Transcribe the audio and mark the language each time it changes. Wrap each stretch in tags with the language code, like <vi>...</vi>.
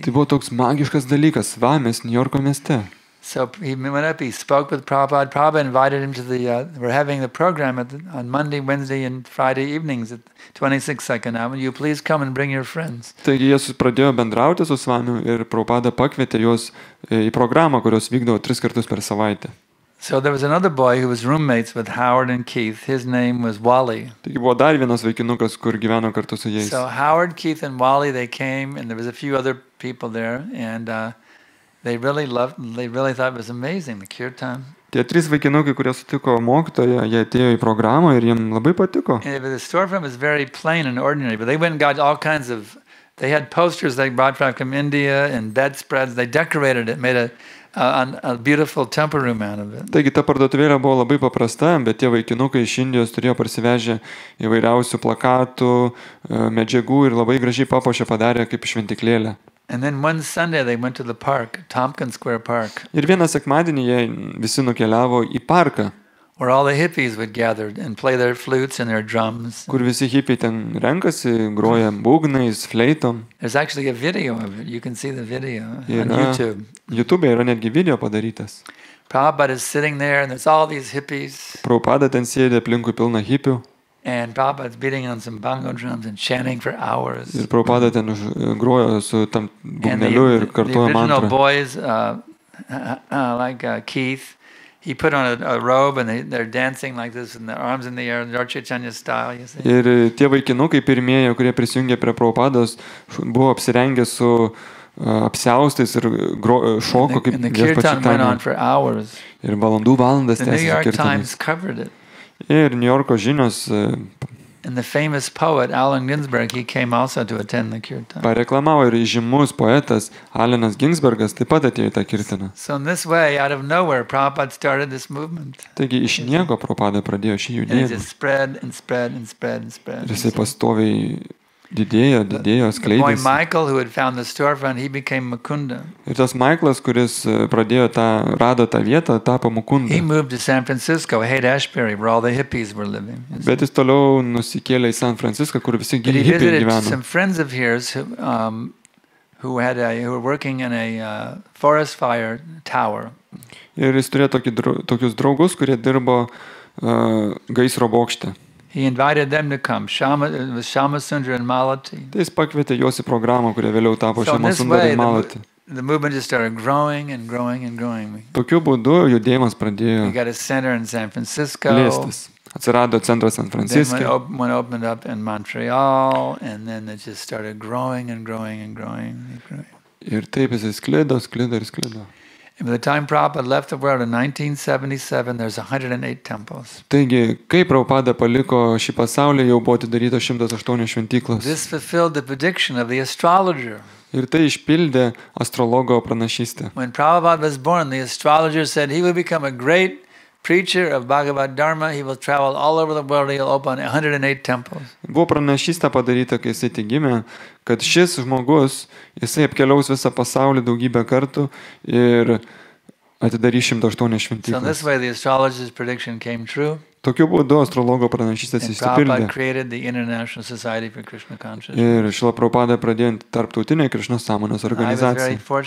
<lt>Tai buvo toks magiškas dalykas, Svamis Niujorko mieste.</lt> <en>So he went up, he spoke with Prabhupada. Prabhupada invited him to we're having the program on Monday, Wednesday, and Friday evenings at 26 Second Avenue. You please come and bring your friends.</en> <lt>Taigi jie pradėjo bendrauti su Svamiu ir Prabhupada pakvietė juos į programą, kurios vykdavo 3 kartus per savaitę.</lt> <en>So there was another boy who was roommates with Howard and Keith. His name was Wally.</en> <lt>Taigi buvo dar vienas vaikinukas, kur gyveno kartu su jais.</lt> <en>So Howard, Keith, and Wally, they came, and there was a few other people there, and they really thought it was amazing, the kirtan.</en> <lt>Tie 3 vaikinukai, kurie sutiko mokytoją, jie atėjo į programą ir jiems labai patiko.</lt> <en>And the storefront was very plain and ordinary, but they went and got all kinds of. They had posters they brought from India and bedspreads. They decorated it, made a beautiful temple room out of it.</en> <lt>Taigi ta parduotuvėlė buvo labai paprasta, bet tie vaikinukai iš Indijos turėjo parsivežę įvairiausių plakatų, medžiagų ir labai gražiai papuošę padarė kaip šventiklėlę.</lt> <en>And then one Sunday they went to the park, Tompkins Square Park.</en> <lt>Ir vieną sekmadienį jie visi nukeliavo į parką,</lt> <en>where all the hippies would gather and play their flutes and their drums.</en> <lt>Kur visi hippiai ten renkasi, groja būgnais, fleitom.</lt> <en>There's actually a video of it. You can see the video on YouTube.</en> <lt>YouTube yra netgi video padarytas.</lt> <en>Prabhupada is sitting there and there's all these hippies.</en> <lt>Prabhupada ten sėdi aplinkui pilna hippių.</lt> <en>And Prabhupada's beating on some bongo drums and chanting for hours.</en> <lt>Ir Prabhupada ten groja su tam būgneliu ir kartoja mantrą.</lt> <en>The original boys, like Keith, he put on a robe and they're dancing like this with their arms in the air, Lord Chaitanya style, you see.</en> <lt>Ir tie vaikinukai pirmieji, kurie prisijungė prie Prabhupados, buvo apsirengę su apsiaustais ir šoko kaip viešpats Chaitanya. Ir valandas tęsėsi kirtanas. Ir New Yorko žinios</lt> <en>and the famous poet Allen Ginsberg, he came also to attend the kirtan.</en> <lt>Pareklamavo ir žymus poetas Allenas Ginsbergas taip pat atėjo į tą kirtaną.</lt> <en>So in this way, out of nowhere, Prabhupada started this movement.</en> <lt>Taigi iš nieko Prabhupada pradėjo šį judėjimą.</lt> <en>And it just spread and spread and spread and spread.</en> <lt>Ir jisai pastoviai didėjo, skleidėsi.</lt> <en>The boy Michael, who had found the storefront, he became Mukunda.</en> <lt>Ir tas Michaelas, kuris rado tą vietą, tapo Mukunda.</lt> <en>He moved to San Francisco, Haight-Ashbury, where all the hippies were living.</en> <lt>Bet jis toliau nusikėlė į San Francisco, kur visi hippiai gyveno.</lt> <en>He visited some friends of his who were working in a forest fire tower.</en> <lt>Ir jis turėjo tokius draugus, kurie dirbo gaisro bokšte.</lt> <en>He invited them to come. It was Shama Sundar and Malati.</en> <lt>Tai jis pakvietė juos į programą, kurie vėliau tapo Shama Sundar ir Malati.</lt> <en>The movement just started growing and growing and growing.</en> <lt>Tokiu būdu judėjimas pradėjo</lt> <en>We got a center in San Francisco.</en> <lt>Plėstis. Atsirado centras San Francisco.</lt> <en>Then one opened up in Montreal, and then it just started growing and growing and growing and growing.</en> <lt>Ir taip jis sklido.</lt> <en>And by the time Prabhupada left the world in 1977, there's 108 temples.</en> <lt>Taigi, kai Prabhupada paliko šį pasaulį, jau buvo atidaryta 108 šventyklos.</lt> <en>This fulfilled the prediction of the astrologer.</en> <lt>Ir tai išpildė astrologo pranašystę.</lt> <en>When Prabhupada was born, the astrologer said he will become a great preacher of Bhagavad Dharma. He will travel all over the world. He'll open 108 temples.</en> <lt>Buvo pranašystė padaryta, kai jisai tik gimė, kad šis žmogus, jisai apkeliaus visą pasaulį daugybę kartų ir atidarys 108 šventyklas.</lt> <en>So in this way, the astrologer's prediction came true.</en> <lt>Tokiu būdu astrologo pranašystės išsipildė. Ir Šrila Prabhupada pradėjo tarptautinę Krišnos sąmonės organizaciją.</lt>